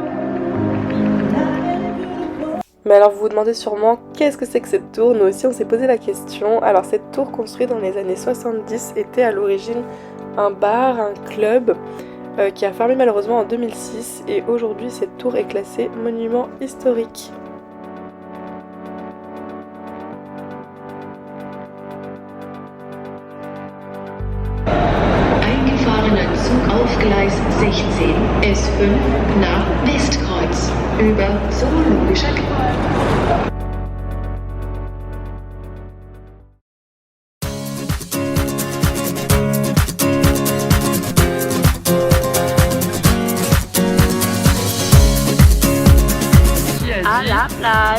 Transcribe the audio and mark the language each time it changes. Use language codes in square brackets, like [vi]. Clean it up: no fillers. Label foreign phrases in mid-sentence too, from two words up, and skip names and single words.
[fr] Mais alors vous vous demandez sûrement qu'est-ce que c'est que cette tour. Nous aussi on s'est posé la question. Alors cette tour construite dans les années 70 était à l'origine un bar, un club qui a fermé malheureusement en 2006 et aujourd'hui cette tour est classée monument historique. [de] Eingefahrener Zug auf Gleis 16, S5 nach Westkreuz über Zoologischer [fr] À la plage.